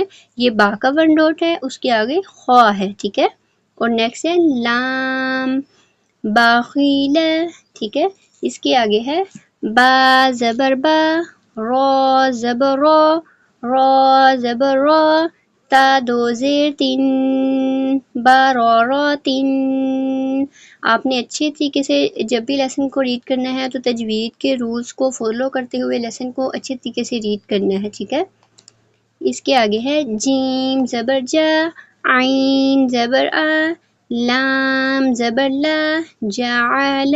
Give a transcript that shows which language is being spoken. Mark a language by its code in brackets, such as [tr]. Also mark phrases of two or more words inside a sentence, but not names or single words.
[ur] یہ با کا [en] one dot [ur] ہے، اس کے آگے خو ہے۔ ٹھیک ہے، اور نیکسٹ ہے لام باخیلا. ٹھیک ہے، اس کے آگے ہے با زبر با، رو زبر رو، رو زبر رو, تا دو زیر تین با را را تین۔ آپ نے اچھے طریقے سے جب بھی لیسن کو ریڈ کرنا ہے تو تجوید کے رولز کو فالو کرتے ہوئے لیسن کو اچھے طریقے سے ریڈ کرنا ہے، ٹھیک ہے۔ اس کے آگے ہے جیم زبر جا، عین زبر آ، لام زبر لا، جعل۔